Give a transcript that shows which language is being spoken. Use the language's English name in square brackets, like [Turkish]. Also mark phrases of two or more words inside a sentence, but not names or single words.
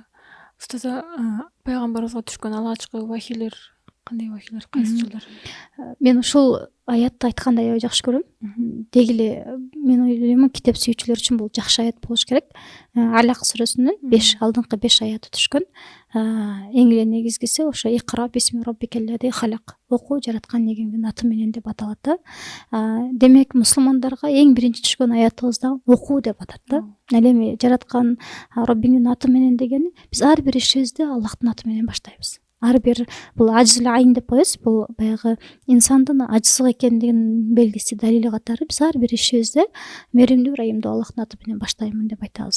[Kyrgyz] Устаза, пайгамбарыбызга түшкөн алгачкы вахилер кандай вахилер, кайсы жылдары? Мен ушул аятты айтканда аябай жакшы көрөм. Деги эле мен ойлойм, китеп сүйүүчүлөр үчүн бул жакшы аят болуш керек. Алак сүрөсүнүн 5 алдыңкы 5 аяты түшкөн. Эң эле негизгиси ошо [Arabic] اقرأ باسم ربك الذي خلق. [Kyrgyz] Оку жараткан негеңдин аты менен деп аталат да. Демек мусулмандарга эң биринчи түшкөн аятыбыз да оку деп атат да. Ал эми жараткан Роббиңдин аты менен дегени биз ар бир ишибизди Аллахтын аты менен баштайбыз. Ар бир бул ажзул айн деп коебуз. Бул баягы инсандын ажсыз экендигинин белгиси, далили катары биз ар бир ишибизди меримдүү ырайымдуу Аллахтын аты менен баштаймын деп айтабыз.